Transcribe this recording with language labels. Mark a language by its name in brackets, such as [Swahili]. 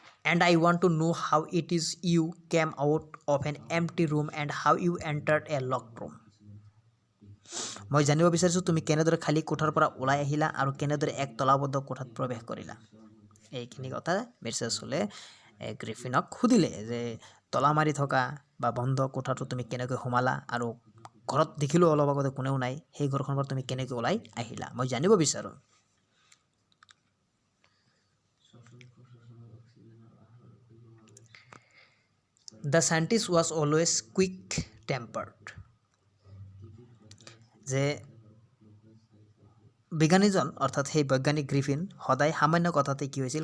[English] And I want to know how it is you came out of an empty room and how you entered a locked room. [Assamese] মই জানিব বিচাৰিছোঁ তুমি কেনেদৰে খালী কোঠাৰ পৰা ওলাই আহিলা আৰু কেনেদৰে এক তলাবদ্ধ কোঠাত প্ৰৱেশ কৰিলা। এইখিনি কথা মিছেছ হলে গ্ৰিফিনক সুধিলে যে তলা মাৰি থকা বা বন্ধ কোঠাটো তুমি কেনেকৈ সোমালা, আৰু ঘৰত দেখিলোঁ অলপ আগতে কোনেও নাই, সেই ঘৰখনৰ পৰা তুমি কেনেকৈ ওলাই আহিলা, মই জানিব বিচাৰোঁ। [English] The scientist was always quick-tempered. [Assamese] যে বিজ্ঞানীজন অৰ্থাৎ সেই বৈজ্ঞানিক গ্ৰিফিন সদায় সামান্য কথাতে কি হৈছিল?